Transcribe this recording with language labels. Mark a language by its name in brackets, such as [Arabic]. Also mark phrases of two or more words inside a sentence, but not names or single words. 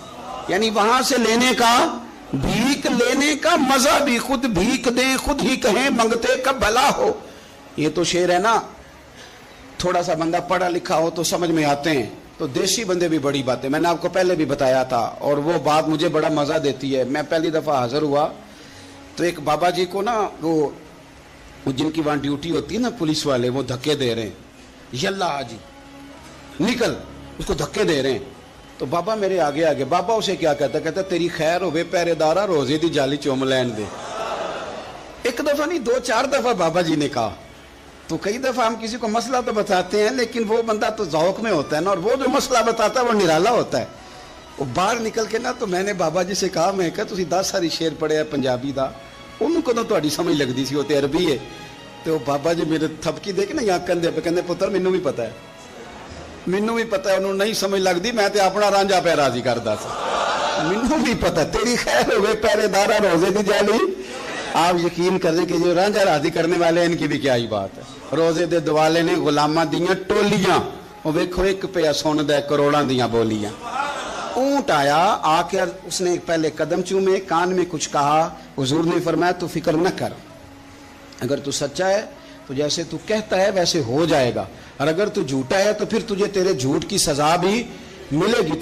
[Urdu] یعنی وہاں سے لینے کا، بھیک لینے کا مزا بھی، خود بھیک دیں خود ہی کہیں منگتے کب بھلا ہو. یہ تو شعر ہے نا، تھوڑا سا بندہ پڑھا لکھا ہو تو سمجھ میں آتے ہیں. تو دیسی بندے بھی بڑی باتیں، میں نے آپ کو پہلے بھی بتایا تھا، اور وہ بات مجھے بڑا مزا دیتی ہے. میں پہلی دفعہ حاضر ہوا تو ایک بابا جی کو نا وہ وہ جن کی وہاں ڈیوٹی ہوتی ہے نا پولیس والے، وہ دھکے دے رہے ہیں، یلا آجی نکل، اس کو دھکے دے رہے ہیں. تو بابا میرے آگے آگے، بابا اسے کیا کہتا، کہتا [Punjabi] تیری خیر ہوئے پہرے دارا، روزے دی جالی چوم لین دے. [Urdu] ایک دفعہ نہیں 2-4 دفعہ بابا جی نے کہا. تو کئی دفعہ ہم کسی کو مسئلہ تو بتاتے ہیں، لیکن وہ بندہ تو ذوق میں ہوتا ہے نا، اور وہ جو مسئلہ بتاتا ہے وہ نرالا ہوتا ہے. وہ باہر نکل کے نا، تو میں نے بابا جی سے کہا، میں کہا [Punjabi] تسی 10 ساری شعر پڑھے ہے پنجابی دا، انہوں کو تو تہاڈی سمجھ لگدی سی، وہ تے عربی ہے. [Urdu] تو بابا جی میرے تھپکی دے کے نا یہاں کندھے پہ، [Punjabi] کہندے پتر مینوں بھی پتہ ہے، مینوں بھی پتہ ہے، انہوں نہیں سمجھ لگدی، میں تے اپنا رانجھا پہ راضی کردا سی، مینوں بھی پتہ تیری خیر ہوئے پہرے دارا، روزے دی جالی. [Urdu] آپ یقین کریں کہ جو رانجھا راضی کرنے والے ان کی بھی کیا ہی بات ہے. [Punjabi] روزے دے دوالے نے غلاماں دیاں ٹولیاں، وہ ویکھو ایک پیا سن دے کروڑاں دیاں بولیاں. [Urdu] اونٹ آیا، آ کے اس نے پہلے قدم چومے، کان میں کچھ کہا. حضور نے فرمایا تو فکر نہ کر، اگر تو سچا ہے تو جیسے تو کہتا ہے ویسے ہو جائے گا، اور اگر تو جھوٹا ہے تو پھر تجھے تیرے جھوٹ کی سزا بھی ملے گی.